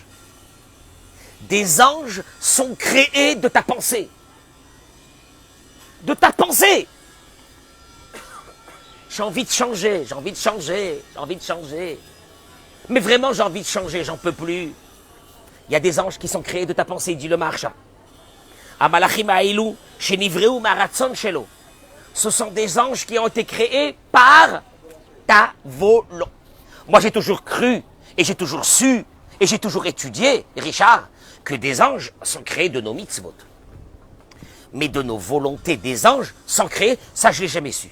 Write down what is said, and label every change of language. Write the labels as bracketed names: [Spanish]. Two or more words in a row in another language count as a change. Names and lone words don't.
[French] Des anges sont créés de ta pensée. De ta pensée. J'ai envie de changer, j'ai envie de changer, j'ai envie de changer. Mais vraiment, j'ai envie de changer, j'en peux plus. Il y a des anges qui sont créés de ta pensée, dit le Maharsha. [Hebrew] המלאכים האלו שנבראו מרצון שלו. [French] Ce sont des anges qui ont été créés par ta volonté. Moi, j'ai toujours cru, et j'ai toujours su, et j'ai toujours étudié, Richard, que des anges sont créés de nos mitzvot. Mais de nos volontés, des anges sont créés, ça je ne l'ai jamais su.